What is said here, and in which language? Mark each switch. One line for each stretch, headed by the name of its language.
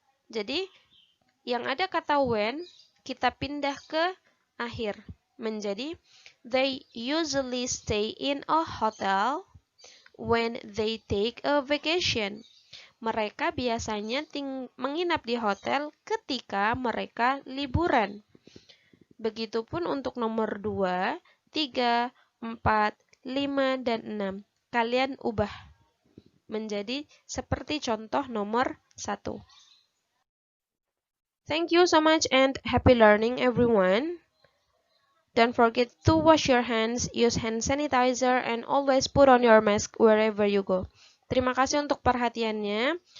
Indonesian: Jadi, yang ada kata when, kita pindah ke akhir. Menjadi,
English: they usually stay in a hotel when they take a vacation.
Indonesian: Mereka biasanya menginap di hotel ketika mereka liburan. Begitupun untuk nomor 2, 3, 4, 5, dan 6. Kalian ubah menjadi seperti contoh nomor 1.
English: Thank you so much and happy learning everyone. Don't forget to wash your hands, use hand sanitizer, and always put on your mask wherever you go.
Indonesian: Terima kasih untuk perhatiannya.